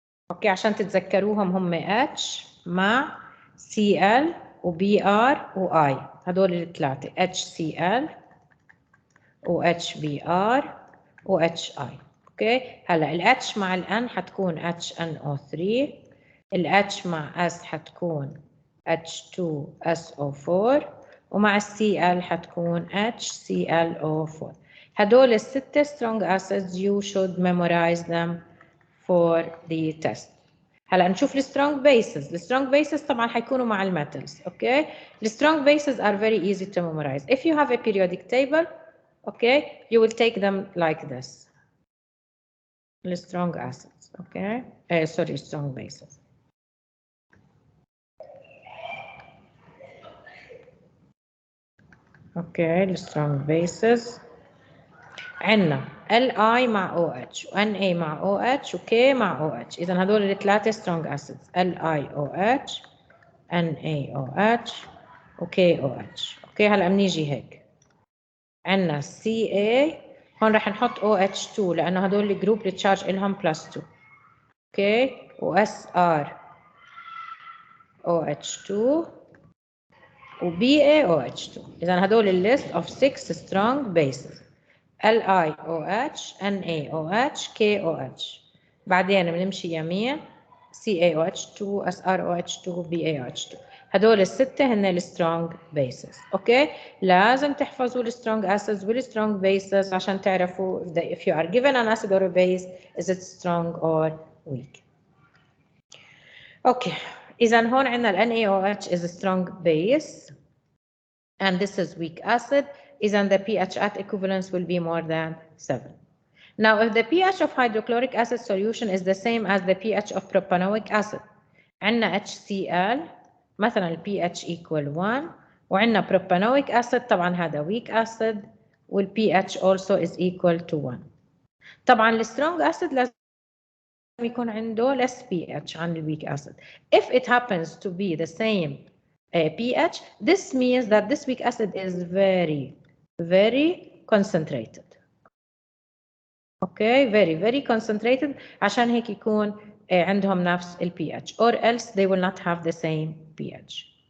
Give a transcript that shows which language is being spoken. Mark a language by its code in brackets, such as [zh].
[ar] اوكي عشان تتذكروهم هم H مع Cl و Br و I، هدول الثلاثة HCl و HBr و HI. اوكي هلا ال H مع ال N حتكون HNO3، ال H مع S حتكون H2SO4 ومع ال Cl حتكون HClO4. هدول الستة [en] strong acids you should memorize them for the test. [ar] هلا نشوف السترونج bases. السترونج bases طبعا حيكونوا مع الميتالز. [en] اوكي السترونج bases are very easy to memorize. If you have a periodic table, okay, you will take them like this. The strong acids, okay, sorry, strong bases. Okay, the strong bases. [ar] عندنا Li مع OH و Na مع OH و K مع OH. إذا هدول الثلاثة [en] strong acids [ar] LiOH NaOH و KOH. أوكي هلا بنيجي هيك عندنا Ca هون رح نحط OH2 لأنه هدول الجروب التشارج إلهم +2. اوكي وSR OH2 وBaOH2. إذا هدول الليست [en] of 6 strong bases. LiOH NaOH KOH. [ar] بعدين بنمشي يمين CaOH2 SrOH2 BaOH2. هدول الستة هن السترونج بيسز. اوكي لازم تحفظوا السترونج acids والسترونج bases عشان تعرفوا [en] if you are given an acid or a base is it strong or weak. [ar] اوكي إذا هون عندنا ال [en] NaOH is a strong base and this is weak acid. إذا the pH at equivalence will be more than 7. Now if the pH of hydrochloric acid solution is the same as the pH of propanoic acid [ar] عندنا HCl مثلا ال [en] pH equal 1 [ar] وعندنا propanoic acid طبعا هذا [en] weak acid وال pH also is equal to 1. [ar] طبعا ال strong acid لازم يكون عنده less pH عن ال weak acid. [en] If it happens to be the same pH, this means that this weak acid is very concentrated. Okay, very concentrated [ar] عشان هيك يكون عندهم نفس ال [en] pH or else they will not have the same pH.